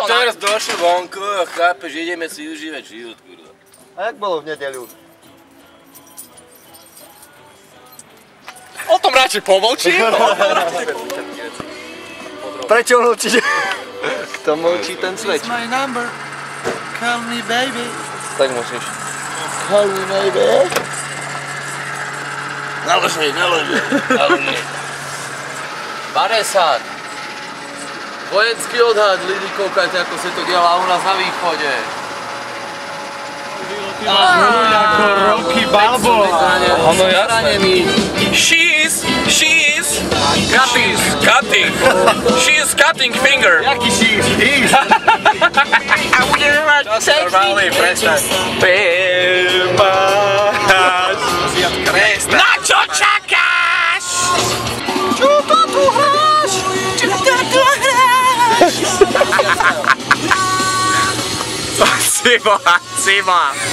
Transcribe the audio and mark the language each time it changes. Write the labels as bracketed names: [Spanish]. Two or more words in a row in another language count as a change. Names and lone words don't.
[Slovak] Teraz došli vonku a chápeš, ideme si užívať život, kurva. A jak bolo v nedeľu? O tom radšej pomlčím. Prečo mlčíte? Kto mlčí, ten svedčí. [English] My number. Call me baby. [Slovak] Tak musíš. [English] Call me baby. [Slovak] Naloží. 50. Vojenský odhad, lidi, koukajte, ako sa to dělá u nás na východe. Ako Rocky Balboa. Ono jasné. [English] She's cutting finger. [Slovak] Jaký she's? A budeme mať sexy. Prestaň. Na čo čakáš? Čo to tu hráš? Sima.